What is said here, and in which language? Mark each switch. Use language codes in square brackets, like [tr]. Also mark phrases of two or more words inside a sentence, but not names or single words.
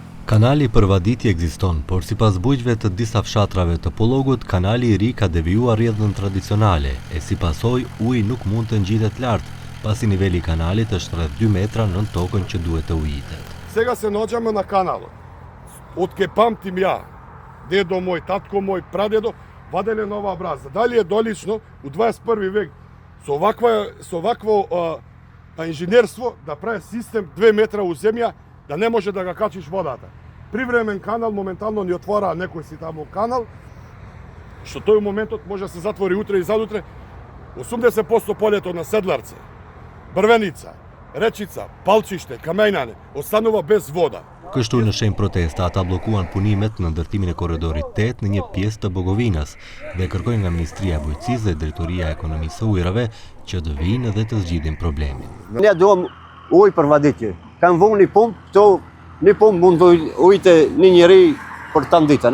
[sq] Kanali për vaditje ekziston, por sipas bujqve të disa fshatrave të Pollogut, kanali i ri ka devijuar rrjedhën tradicionale, e si pasojë uji nuk mund të ngjitet lart, pasi niveli i kanalit është rreth 2 metra nën tokën që duhet të ujitet. [mk] Сега се наоѓаме на каналот. Од ке памтим ја, дедо мој, татко мој, прадедо, ваделе на ова браза. Дали е долично у 21 век со вакво инженерство да прави систем 2 метра у земја, да не може да га качиш водата. Привремен канал моментално ни отвора некој си таму канал, што тој моментот може да се затвори утре и задутре. 80% полето на Седларце, Брвеница, Речица, Палчиште, Камејнане останува без вода. [sq] Kështu në shenjë protesta, ata blokuan punimet në ndërtimin e korridorit 8 në një pjesë të Bogovinës dhe kërkojnë nga Ministria e Bujqësisë dhe Drejtoria e Ekonomisë së Ujrave që të vinë dhe të zgjidhin problemin. Ne duam ujë për vaditje. Kam vënë një pumpë, këto një pumpë mund të ujte një njeri për të ditën.